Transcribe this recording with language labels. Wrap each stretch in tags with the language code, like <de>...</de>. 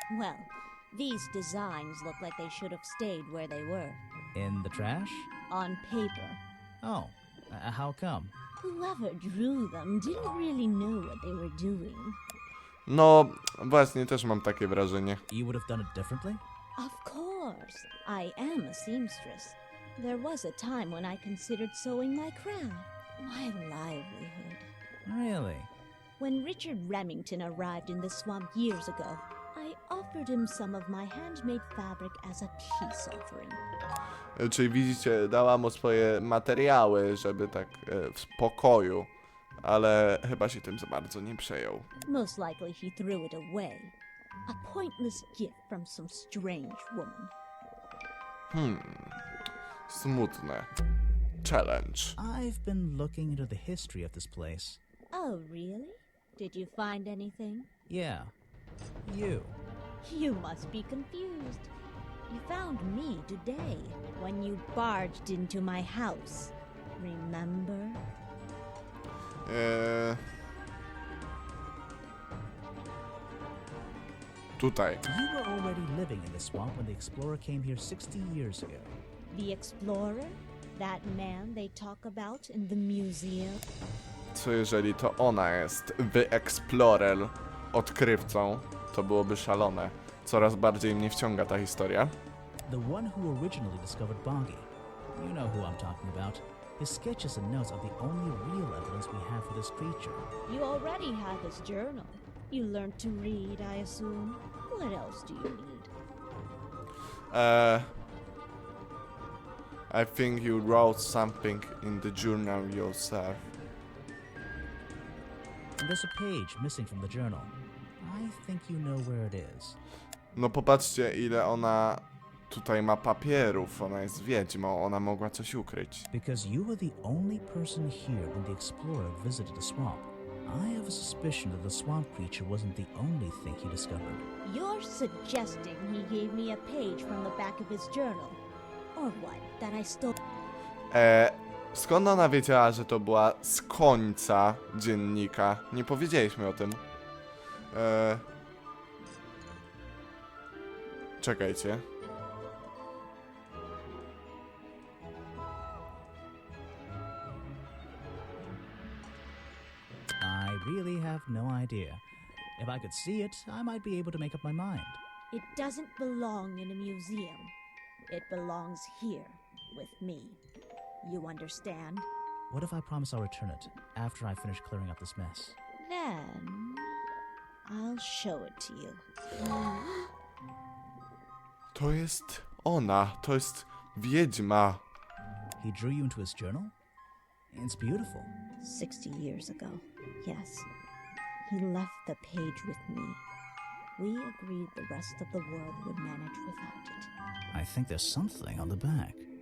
<en>Well, these designs look like they should have stayed where they were. In the trash? On paper. Oh, how come? Whoever drew them didn't really know what they were doing.</en> <pl>No, właśnie, też mam takie wrażenie.</pl> <en>You would have done it differently? Of course, I am a seamstress. There was a time when I considered sewing my craft, my livelihood. Really? When Richard Remington arrived in the swamp years ago, I offered him some of my handmade fabric as a peace offering.</en> <pl>Czyli widzicie, dała mu swoje materiały, żeby tak w spokoju ale chyba się tym za bardzo nie przejął.</pl> <en>Most likely he threw it away. A pointless gift from some strange woman.</en> <pl>Smutne. Challenge.</pl> <en>I've been looking into the history of this place. Oh, really? Did you find anything? Yeah. You. You must be confused. You found me today when you barged into my house. Remember?</en> <pl>Tutaj.</pl> <en>You were already living in the swamp when the explorer came here 60 years ago. The explorer? That man they talk about in the museum?</en> <pl>Co jeżeli to ona jest The Explorer, odkrywcą? To byłoby szalone. Coraz bardziej mnie wciąga ta historia.</pl> <en>The one who originally discovered Boggy. You know who I'm talking about. His sketches and notes are the only real evidence we have for this creature. You already have his journal. You learned to read, I assume. What else do you need? I think you wrote something in the journal yourself. There's a page missing from the journal. I think you know where it is.</en> <pl>No popatrzcie, ile ona tutaj ma papierów. Ona jest wiedźmą, ona mogła coś ukryć.</pl> <en>Because you were the only person here when the explorer visited the swamp. I have a suspicion that the swamp creature wasn't the only thing he discovered. You're suggesting he gave me a page from the back of his journal. Or what? That I stole.</en> <pl>Skąd ona wiedziała, że to była z końca dziennika? Nie powiedzieliśmy o tym. Czekajcie.</pl> <en>I really have no idea. If I could see it, I might be able to make up my mind. It doesn't belong in a museum. It belongs here with me. You understand? What if I promise I'll return it after I finish clearing up this mess? Then I'll show it to you.</en> <pl>To jest ona, to jest wiedźma.</pl> <en>He drew you into his journal? It's beautiful. 60 years ago, yes. He left the page with me. We agreed the rest of the world would manage without it. I think there's something on the back.</en>